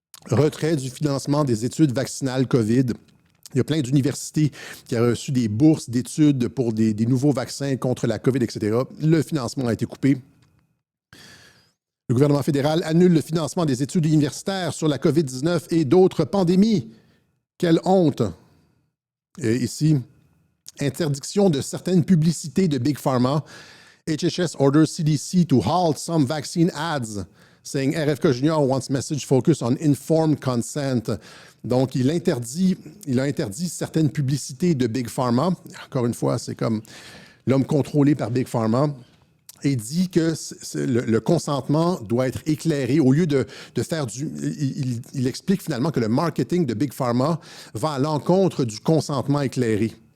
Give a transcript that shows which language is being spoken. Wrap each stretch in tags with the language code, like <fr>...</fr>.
<fr>Retrait du financement des études vaccinales COVID. Il y a plein d'universités qui ont reçu des bourses d'études pour des nouveaux vaccins contre la COVID, etc. Le financement a été coupé. Le gouvernement fédéral annule le financement des études universitaires sur la COVID-19 et d'autres pandémies. Quelle honte! Et ici, interdiction de certaines publicités de Big Pharma.</fr> <en>HHS orders CDC to halt some vaccine ads, saying RFK Jr. wants message focus on informed consent.</en> <fr>Donc, il a interdit certaines publicités de Big Pharma. Encore une fois, c'est comme l'homme contrôlé par Big Pharma. Et dit que le consentement doit être éclairé. Au lieu de faire du... Il explique finalement que le marketing de Big Pharma va à l'encontre du consentement éclairé.</fr>